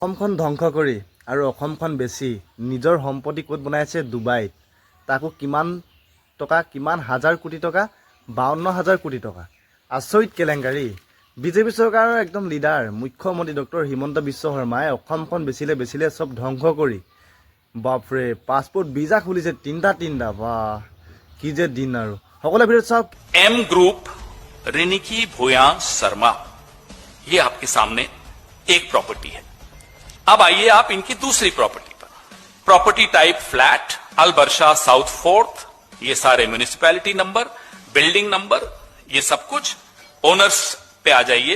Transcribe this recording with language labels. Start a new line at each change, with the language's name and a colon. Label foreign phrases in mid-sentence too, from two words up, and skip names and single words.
Assamese: অসমখন ধ্বংস কৰি আৰু অসমখন বেছি নিজৰ সম্পত্তি ক'ত বনাইছে ডুবাইত তাকো কিমান হাজাৰ কোটি টকা 52,000 কোটি টকা আচৰিত কেলেংকাৰী বিজেপি চৰকাৰৰ একদম লিডাৰ মুখ্যমন্ত্ৰী ডক্টৰ হিমন্ত বিশ্ব শৰ্মাই অসমখন বেচিলে সব ধ্বংস কৰি বাপৰে পাছপোৰ্ট ভিজা খুলিছে তিনটা বাহ কি যে দিন আৰু সকলো ভিডিঅ চাওক
Hindi: एम ग्रुप रिनिकी भूया शर्मा ये आपके सामने एक प्रॉपर्टी है। अब आइए आप इनकी दूसरी प्रॉपर्टी पर।
English: property type flat
Hindi: अलबर्शा साउथ फोर्थ, ये सारे
English: municipality number, building number,
Hindi: ये सब कुछ ओनर्स पे आ जाइए।